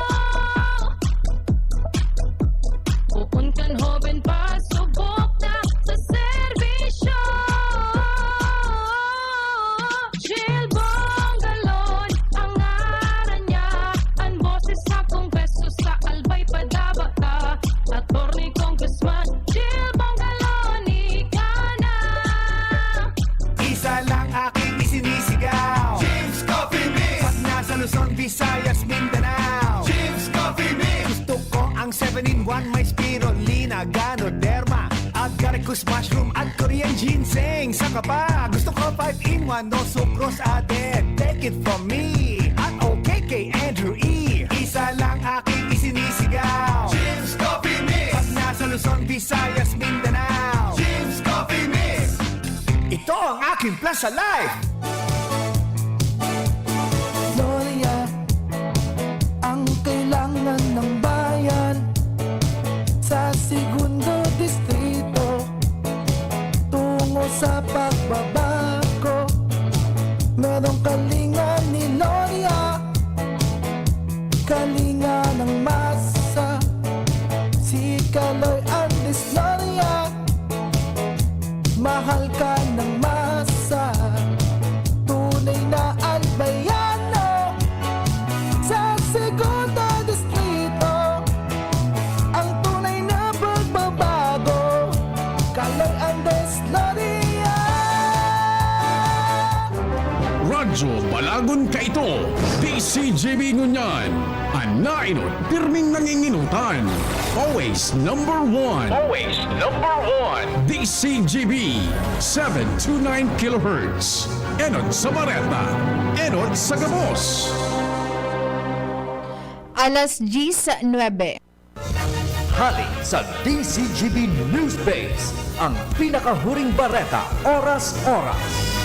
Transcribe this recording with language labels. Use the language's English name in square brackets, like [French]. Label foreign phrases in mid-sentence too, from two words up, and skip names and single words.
[Bikol] Uun kan hoben pa, subok na sa serbisyo. Jill Bongalon, ang ngaran niya, ang boses sa Kongreso sa albay padaba ka. Attorney Congressman Jill Bongalon, ika na. [Filipino] Isa lang aking isinisigaw, James Coffee Mix. Pag nasa Luzon, Visayas, Mindanao, James Coffee Mix. Gusto ko ang 7-in-1, may spirulina, ganoderma, [English] agaricus mushroom [Filipino] at [English] Korean ginseng. [Filipino] Saka pa, gusto ko 5-in-1, [English] no sucrose added. Take it from me [Filipino] at OKK Andrew E. Isa lang aking isinisigaw, James Coffee Mix. Pag nasa Luzon, Visayas, Mindanao, James Coffee Mix. Ito ang aking plus sa life. Gloria, ang kailangan ng bayan sa segundo distrito tungo sa pagbabago. Merong kalinga ni Gloria, kalinga ng masa, si Kaloy Andres Gloria, mahal ka ng masa, tunay na albayano sa segundo distrito, ang tunay na pagbabago, Kaloy Andres Gloria. [Bikol] Radyo Balagon Kaito, DCGB Ngunyan, Anainot, pirming nanginginutan. [English] Always number one. Always number one. [Bikol] DCGB, 729 kHz. Enot sa Bareta, Enot sa Gabos. Alas 10:09. Hali sa DCGB News Base, ang pinakahuring bareta, oras-oras.